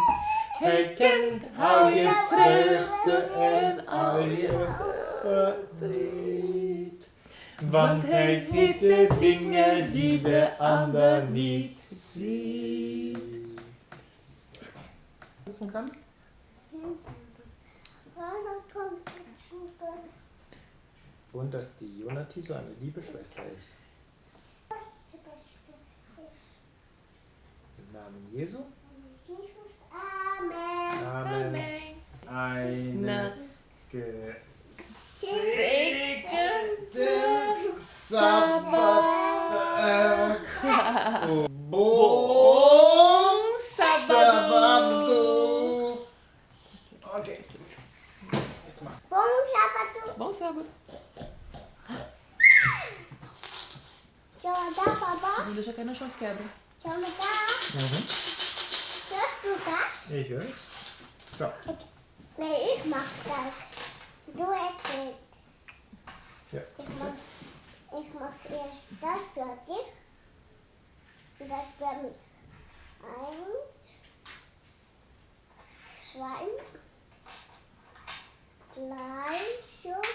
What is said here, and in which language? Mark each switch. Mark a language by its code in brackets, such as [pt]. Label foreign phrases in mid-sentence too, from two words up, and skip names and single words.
[nl] Hij kent al je vreugde en al je verdriet. Want hij ziet de dingen die de ander niet ziet. Is een kan? [de] Und dass die Jonati so eine liebe Schwester ist. Im Namen Jesu. Amen. Amen. Eine gesegnete Sabbat. [fr] Bon Sabbat. [de] Okay. Jetzt mal. [pt] Bom Sabbat. [fr] Bon Sabbat. [ms] Jangan dah, Papa. [pt] Deixa cair no chão que quebra. [ms] Jangan dah. Terus juga. [de] Ich höre. So. Nee, ich mach das. Du erzählst. Ja. Ich mach erst das für dich. Und das für mich. 1, 2, 3, so.